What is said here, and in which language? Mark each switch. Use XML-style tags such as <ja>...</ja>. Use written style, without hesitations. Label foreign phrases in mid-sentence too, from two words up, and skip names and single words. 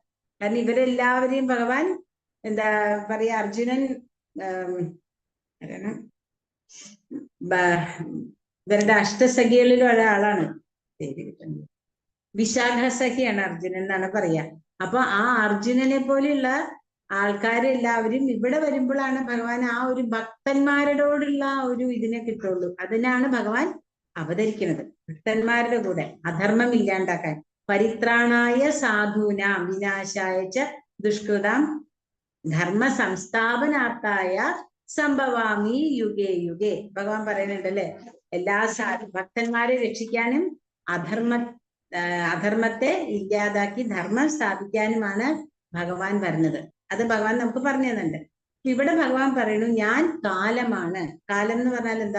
<ml>കാരണം ഇവരെല്ലാവരെയും ഭഗവാൻ എന്താ പറയാ, അർജുനൻ ഇവരുടെ അഷ്ടസഖികളിൽ ഒരാളാണ്, വിശാഖ സഖിയാണ് അർജുനൻ എന്നാണ് പറയാ. അപ്പൊ ആ അർജുനനെ പോലെയുള്ള ആൾക്കാരെല്ലാവരും ഇവിടെ വരുമ്പോഴാണ് ഭഗവാൻ ആ ഒരു ഭക്തന്മാരോടുള്ള ഒരു ഇതിനെ കിട്ടുള്ളൂ. അതിനാണ് ഭഗവാൻ അവതരിക്കുന്നത്, ഭക്തന്മാരുടെ കൂടെ അധർമ്മം ഇല്ലാണ്ടാക്കാൻ.</ml> <sa>പരിത്രാണായ സാധൂനാം വിനാശായ ച ദുഷ്കൃതാം ധർമ്മ സംസ്ഥാപനാർത്ഥായ സംഭവാമി യുഗേ യുഗേ.</sa> <ml>ഭഗവാൻ പറയുന്നുണ്ടല്ലേ, എല്ലാ ഭക്തന്മാരെ രക്ഷിക്കാനും അധർമ്മത്തെ ഇല്ലാതാക്കി ധർമ്മം സ്ഥാപിക്കാനുമാണ് ഭഗവാൻ വരുന്നത്. അത് ഭഗവാൻ നമുക്ക് പറഞ്ഞു തന്നുണ്ട്. ഇവിടെ ഭഗവാൻ പറയുന്നു, ഞാൻ കാലമാണ്. കാലം എന്ന് പറഞ്ഞാൽ എന്താ?</ml>